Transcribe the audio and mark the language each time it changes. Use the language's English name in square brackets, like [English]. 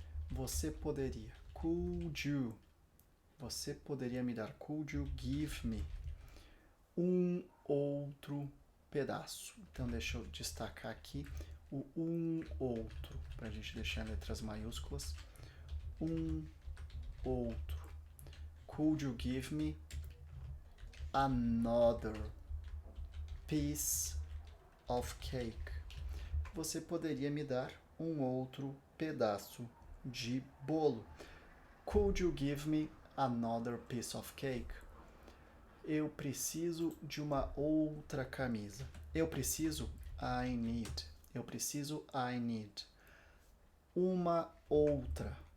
[Portuguese] Você poderia. [English] Could you? [Portuguese] Você poderia me dar. [English] Could you give me? [Portuguese] Um outro pedaço. Então, deixa eu destacar aqui o um outro, para a gente deixar em letras maiúsculas. Um outro. [English] Could you give me another piece of cake? [Portuguese] Você poderia me dar um outro pedaço de bolo? [English] Could you give me another piece of cake? [Portuguese] Eu preciso de uma outra camisa. Eu preciso, [English] I need. [Portuguese] Eu preciso, I need. Uma outra.